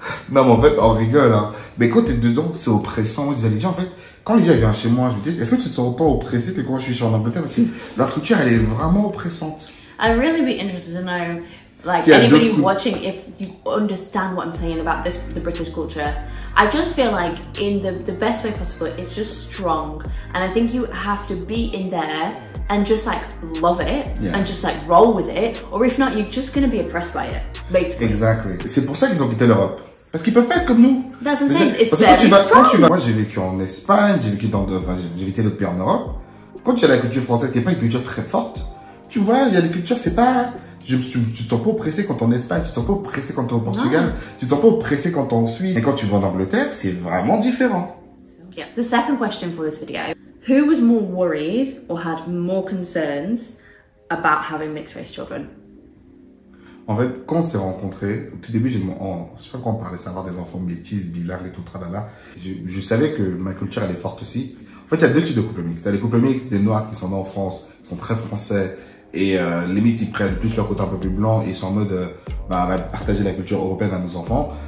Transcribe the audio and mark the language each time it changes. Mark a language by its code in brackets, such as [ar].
[fr] Non mais en fait on rigole hein. Mais quand t'es dedans c'est oppressant. Moi je disais Lydia en fait. Quand Lydia vient chez moi, je me dis, est-ce que tu te sens autant oppressé que quand je suis en Angleterre? Parce que leur culture, elle est vraiment oppressante. [en] I'd really be interested to know, like, anybody watching, if you understand what I'm saying about the British culture. I just feel like in the best way possible, it's just strong. And I think you have to be in there and just like love it and just like roll with it. Or if not, you're just going to be oppressed by it, basically. Exactly. [fr] C'est pour ça qu'ils ont quitté l'Europe. Parce qu'ils peuvent pas être comme nous. [en] That's what I'm saying. It's [fr] quand tu vas, moi j'ai vécu en Espagne, j'ai vécu j'ai visité d'autres pays en Europe. Quand tu as la culture française qui est pas une culture très forte, tu vois, il y a des cultures, c'est pas, tu te sens pas oppressé quand t'es en Espagne, tu te sens pas oppressé quand t'es au Portugal, tu te sens pas oppressé quand t'es en Suisse. Et quand tu vas en Angleterre, c'est vraiment différent. [en] Yeah. The second question for this video: who was more worried or had more concerns about having mixed race children? [fr] En fait, quand on s'est rencontrés, au tout début, je sais pas quoi on parlait, savoir des enfants métis, bilingues et tout, tralala. Je savais que ma culture, elle est forte aussi. En fait, il y a deux types de couples mixtes. Il y a les couples mixtes des Noirs qui sont nés en France, qui sont très français, et limite, ils prennent plus leur côté un peu plus blanc, et ils sont en mode, on va partager la culture européenne à nos enfants.